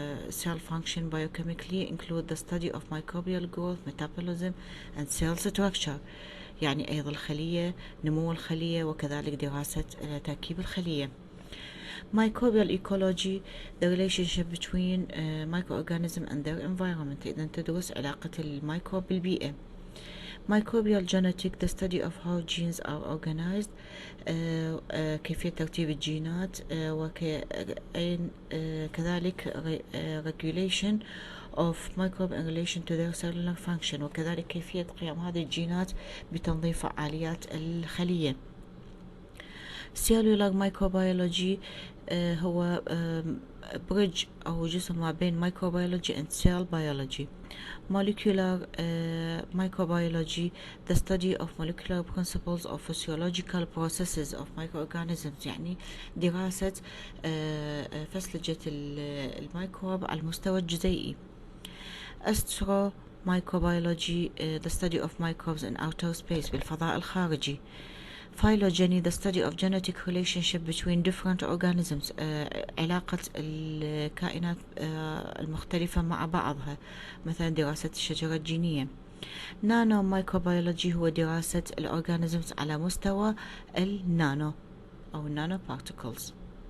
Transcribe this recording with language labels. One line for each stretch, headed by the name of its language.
English: cell function biochemically include the study of microbial growth, metabolism and cell structure
Arabic: يعني أيضا الخلية، نمو الخلية، وكذلك دراسة تركيب الخلية.
English: Microbial ecology, the relationship between microorganism and their environment.
Arabic: إذا تدرس علاقة الميكروب بالبيئة.
English: Microbial genetic, the study of how genes are organized,
Arabic: كيفية ترتيب الجينات، وكذلك
English: regulation of microbe in relation to their cellular function،
Arabic: وكذلك كيفية قيام هذه الجينات بتنظيم فعاليات الخلية.
English: cellular microbiology هو bridge
Arabic: أو جسر ما بين
English: microbiology and cell biology. molecular microbiology, the study of molecular principles of physiological processes of microorganisms،
Arabic: يعني دراسة فسلجة الميكروب على المستوى الجزيئي.
English: astro microbiology, the study of microbes in outer space،
Arabic: بالفضاء الخارجي.
English: phylogeny, the study of genetic relationship between different organisms،
Arabic: علاقة الكائنات المختلفة مع بعضها، مثلا دراسة الشجرة الجينية. nano microbiology هو دراسة الأورجانيزمز على مستوى النانو أو النانو particles.